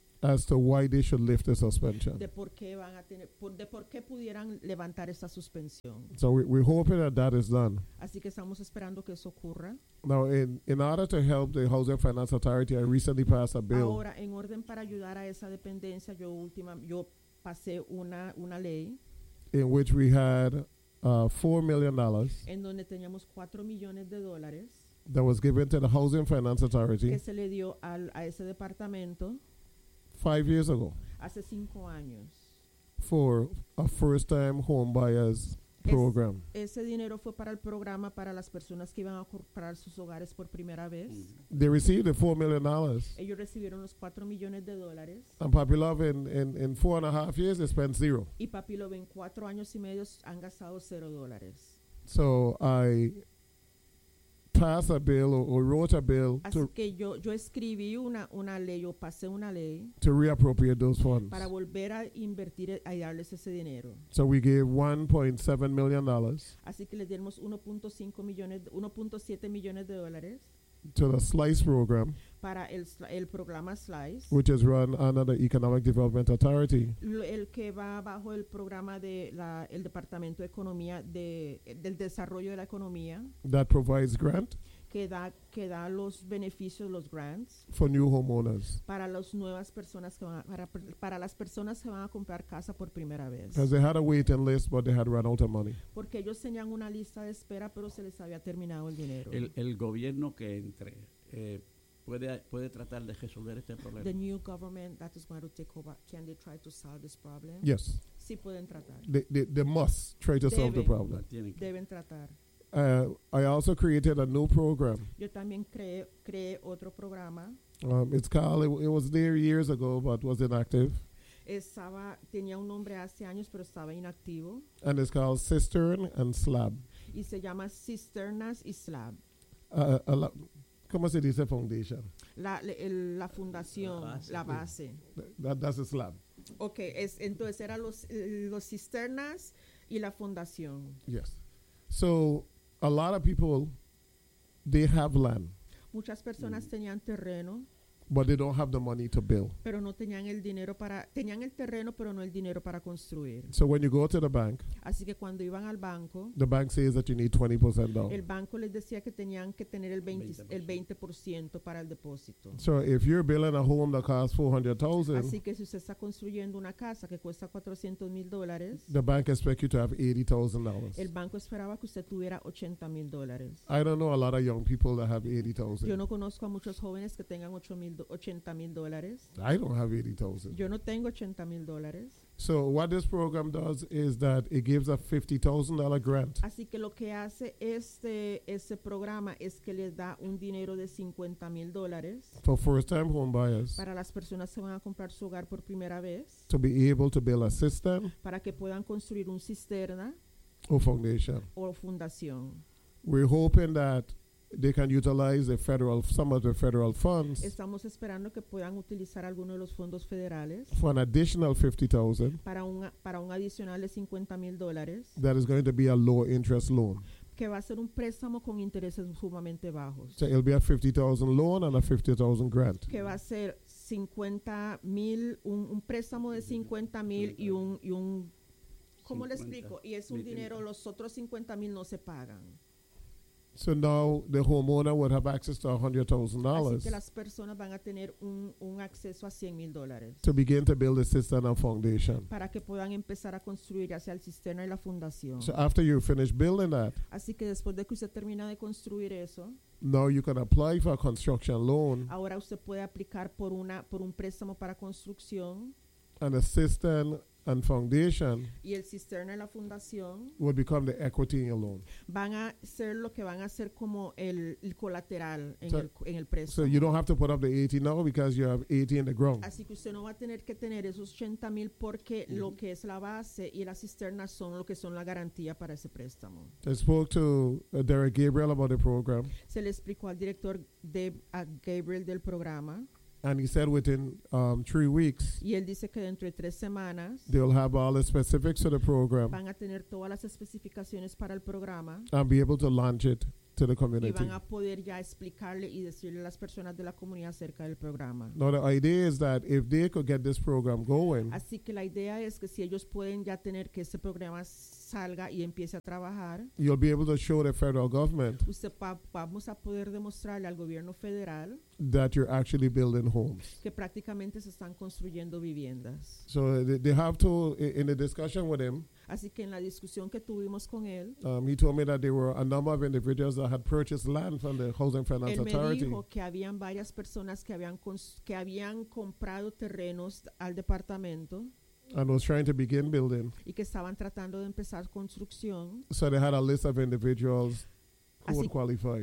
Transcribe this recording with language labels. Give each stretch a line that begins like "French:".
English: As to why they should lift the suspension.
Spanish: De por qué van a tener, de por qué pudieran levantar esta suspensión.
English: So we're hoping that that is done.
Spanish: Así que estamos esperando que eso ocurra.
English: Now, in order to help the Housing Finance Authority, I recently passed a bill.
Spanish: Ahora, en orden para ayudar a esa dependencia, yo pasé una ley.
English: In which we had $4 million.
Spanish: En donde teníamos 4 millones de dólares.
English: That was given to the Housing Finance Authority.
Spanish: Que se le dio a ese departamento.
English: 5 years ago.
Spanish: Hace 5 años.
English: For a first-time home buyers program.
Spanish: Ese dinero fue para el programa para las personas que iban a comprar sus hogares por primera vez.
English: They received the $4 million.
Spanish: Ellos recibieron los 4 millones de dólares.
English: And Papi Love in 4.5 years they spent zero.
Spanish: Y Papi Love en 4 años y medio han gastado $0.
English: So I passed a bill or wrote a bill.
Spanish: Así
English: to
Spanish: que yo escribí una ley, yo pasé una ley.
English: To reappropriate those funds.
Spanish: Para volver a invertir a darles ese dinero.
English: So we gave $1.7 million.
Spanish: Así que le dimos 1.7 millones de dólares.
English: To the SLICE program.
Spanish: Para el programa SLICE.
English: Which is run under the Economic Development Authority.
Spanish: El que va bajo el programa de la el Departamento de Economía del Desarrollo de la Economía.
English: That provides grant.
Spanish: Que da los beneficios, los grants.
English: For new homeowners.
Spanish: Para las nuevas personas que van a, para las personas que van a comprar casa por primera vez.
English: Because they had a waiting list, but they had run out of money.
Spanish: Porque ellos tenían una lista de espera, pero se les había terminado el dinero. El gobierno que entre puede tratar de resolver este problema.
English: The new government that is going to take over, can they try to solve this problem? Yes.
Spanish: Sí pueden tratar.
English: They must try to solve the problem.
Spanish: Deben tratar.
English: I also created a new program.
Spanish: Yo también creé otro programa.
English: It's called, it was there years ago, but was inactive.
Spanish: Tenía un nombre hace años, pero estaba inactivo.
English: And it's called Cistern and Slab.
Spanish: Y se llama Cisternas y Slab. ¿Cómo se dice foundation? La fundación, la base.
English: That's a slab.
Spanish: Okay, entonces era los cisternas y la fundación.
English: Yes. So a lot of people, they have land.
Spanish: Muchas personas tenían terreno.
English: But they don't have the money to build.
Spanish: Pero no tenían el dinero para, tenían el terreno, pero no el dinero para construir.
English: So when you go to the bank,
Spanish: así que cuando iban al banco,
English: the bank says that you need 20% down.
Spanish: El banco les decía que tenían que tener el 20% para el depósito.
English: So if you're building a home that costs $400,000,
Spanish: así que si usted está construyendo una casa que cuesta $400,000,
English: the bank expects you to have $80,000.
Spanish: El banco esperaba que usted tuviera $80,000.
English: I don't know a lot of young people that have $80,000.
Spanish: Yo no conozco a muchos jóvenes que tengan $80,000.
English: I don't have $80,000.
Spanish: Yo no tengo $80,000.
English: So what this program does is that it gives a $50,000 grant.
Spanish: Así que lo que hace este programa es que les da un dinero de $50,000
English: for first-time home buyers.
Spanish: Para las personas que van a comprar su hogar por primera vez.
English: To be able to build a cistern.
Spanish: Para que puedan construir un cisterna.
English: Or foundation.
Spanish: Or fundación.
English: We're hoping that they can utilize some of the federal funds.
Spanish: Estamos esperando que puedan utilizar algunos de los fondos federales.
English: For an additional $50,000.
Spanish: Para un adicional de $50,000.
English: That is going to be a low interest loan.
Spanish: Que va a ser un préstamo con intereses sumamente bajos.
English: So it'll be a $50,000 loan and a $50,000 grant.
Spanish: Que va a ser 50,000 un préstamo de 50,000 y un ¿cómo le explico? Y es un dinero, los otros 50,000 no se pagan.
English: So now the homeowner would have access to $100,000.
Spanish: Así que las personas van a tener un acceso a $100,000.
English: To begin to build a cistern and foundation.
Spanish: Para que puedan empezar a construir ya sea el cisterna y la fundación.
English: So after you finish building that.
Spanish: Así que después de que usted termina de construir eso.
English: Now you can apply for a construction loan.
Spanish: Ahora usted puede aplicar por un préstamo para construcción.
English: And a cistern and foundation
Spanish: y el Cisterna y la fundación
English: will become the equity in your loan.
Spanish: Van a ser lo que van a ser como el colateral en so, el en el préstamo.
English: So you don't have to put up the 80 now because you have 80 in the ground.
Spanish: Así que usted no va a tener que tener esos 80 mil porque mm-hmm. lo que es la base y la cisterna son lo que son la garantía para ese préstamo.
English: I spoke to Derek Gabriel about the program.
Spanish: Se le explicó al director de Gabriel del programa.
English: And he said within 3 weeks,
Spanish: y él dice que dentro de tres semanas,
English: they'll have all the specifics of the program,
Spanish: van a tener todas las especificaciones para el programa,
English: and be able to launch it to the community.
Spanish: Y van a poder ya explicarle y decirle a las personas de la comunidad acerca del programa.
English: Now the idea is that if they could get this program going,
Spanish: así que la idea es que si ellos pueden ya tener que ese programa salga y empiece a trabajar,
English: you'll be able to show the federal government,
Spanish: usted vamos a poder demostrarle al gobierno federal,
English: that you're actually building homes,
Spanish: que prácticamente se están construyendo viviendas.
English: So they have to, in the discussion with him,
Spanish: así que en la discusión que tuvimos con él,
English: he told me that there were a number of individuals that had purchased land from the Housing Finance Authority.
Spanish: Él me dijo que habían varias personas que habían comprado terrenos al departamento.
English: And was trying to begin building.
Spanish: Y que estaban tratando de empezar construcción.
English: So they had a list of individuals who would qualify.